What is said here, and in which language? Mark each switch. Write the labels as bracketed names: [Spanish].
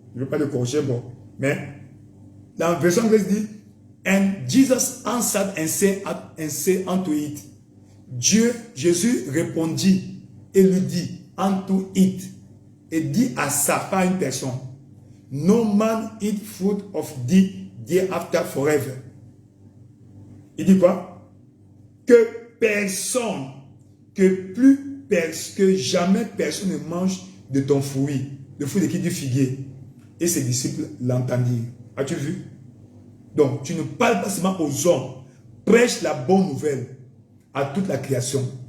[French] Je ne veux pas le corriger, bon. Mais dans la version anglaise dit, [English] and Jesus answered and said unto it. [French] Jésus répondit et lui dit, [English] unto it. [French] Et dit à ça, pas une personne. [English] No man eat fruit of thee thereafter forever. [French] Il dit quoi? Que personne, que jamais personne ne mange de ton fruit. Le fruit de qui? Du figuier. Et ses disciples l'entendirent. As-tu vu? Donc, tu ne parles pas seulement aux hommes. Prêche la bonne nouvelle à toute la création.